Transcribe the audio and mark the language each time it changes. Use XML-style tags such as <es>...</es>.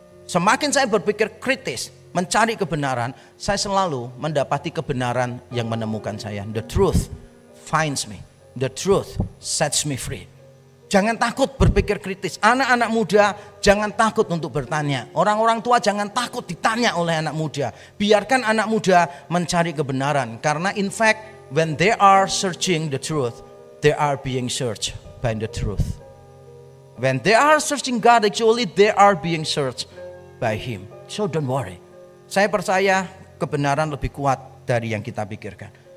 <id>Semakin saya berpikir kritis, mencari kebenaran, saya selalu mendapati kebenaran yang menemukan saya.</id> <en>The truth finds me. The truth sets me free.</en> <id>Jangan takut berpikir kritis. Anak-anak muda jangan takut untuk bertanya. Orang-orang tua jangan takut ditanya oleh anak muda. Biarkan anak muda mencari kebenaran. Karena</id> <en>in fact, when they are searching the truth, they are being searched by the truth. When they are searching God, actually they are being searched by Him. So don't worry.</en> <id>Saya percaya kebenaran lebih kuat dari yang kita pikirkan.</id>